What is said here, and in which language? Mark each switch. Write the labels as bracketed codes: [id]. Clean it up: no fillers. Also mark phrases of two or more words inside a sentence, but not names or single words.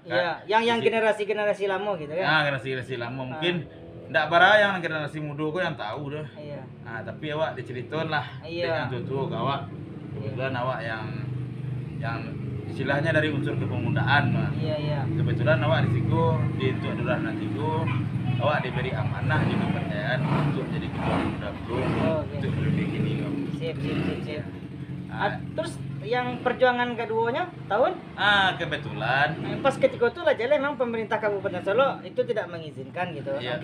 [id] Iya, yang generasi lama gitu kan. Generasi lama mungkin ndak bara yang generasi muda kok yang tahu dah. Iya. Tapi awak diceritain lah dengan tutu awak. Kebetulan awak yang istilahnya dari unsur kepemudaan mah. Iya. Kebetulan awak di Tigo di untuk Lurahan Tigo awak diberi amanah juga kepercayaan untuk jadi ketua pemuda bro untuk lebih ini. Sip. Terus yang perjuangan keduanya tahun? Kebetulan pas ketika itu lah jadi memang pemerintah Kabupaten Solo itu tidak mengizinkan gitu. Iya.